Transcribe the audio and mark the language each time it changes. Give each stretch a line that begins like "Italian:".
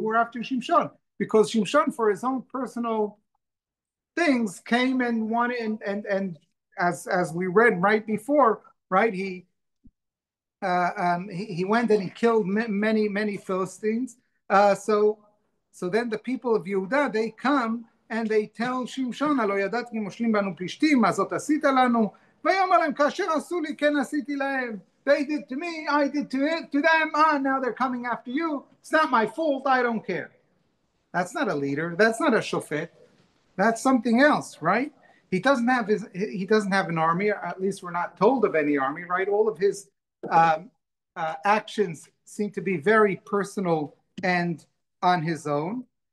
English: We're after Shimshon, because Shimshon, for his own personal things, came and wanted, and as we read right before, right, he went and he killed many Philistines. So then the people of Yehuda, they come and they tell Shimshon,
Hebrew: הלא ידעת כי מושלים בנו פלישתים, מה זאת עשית לנו? ויאמר להם, כאשר עשו לי, כן עשיתי להם.
English: They did to me, I did to them. Now they're coming after you. It's not my fault, I don't care. That's not a leader. That's not a shofet. That's something else, right? He doesn't have an army, or at least we're not told of any army, right? All of his actions seem to be very personal and on his own.